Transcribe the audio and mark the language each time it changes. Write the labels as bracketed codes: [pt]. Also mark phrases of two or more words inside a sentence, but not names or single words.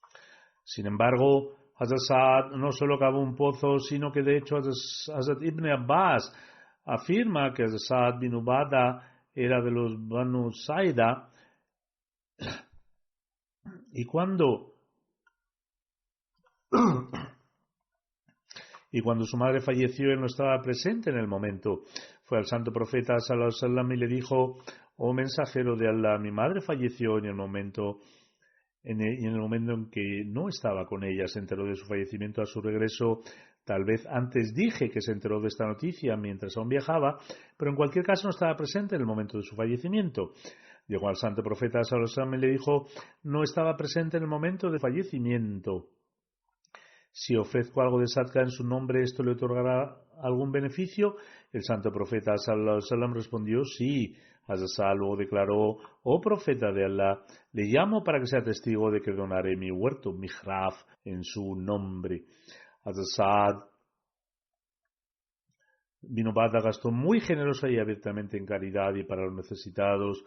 [es] Sin embargo, Hazrat Saad no solo cavó un pozo, sino que de hecho Hazrat Ibn Abbas afirma que Hazrat Saad bin Ubadah era de los Banu Saida, y cuando su madre falleció, él no estaba presente en el momento. Fue al santo profeta [ar] صلى الله عليه وسلم [es] y le dijo: oh mensajero de Allah, mi madre falleció en el momento en que no estaba con ella. Se enteró de su fallecimiento a su regreso. Tal vez antes dije que se enteró de esta noticia mientras aún viajaba, pero en cualquier caso no estaba presente en el momento de su fallecimiento. Llegó al santo profeta [ar] صلى الله عليه وسلم [es] y le dijo: no estaba presente en el momento de fallecimiento. Si ofrezco algo de sadka en su nombre, ¿esto le otorgará algún beneficio? El santo profeta [ar] صلى الله عليه وسلم [es] respondió: sí. Hazrat Saad luego declaró: oh profeta de Allah, le llamo para que sea testigo de que donaré mi huerto, mi mihrab, en su nombre. Hazrat Saad bin Ubadah gastó muy generosa y abiertamente en caridad y para los necesitados.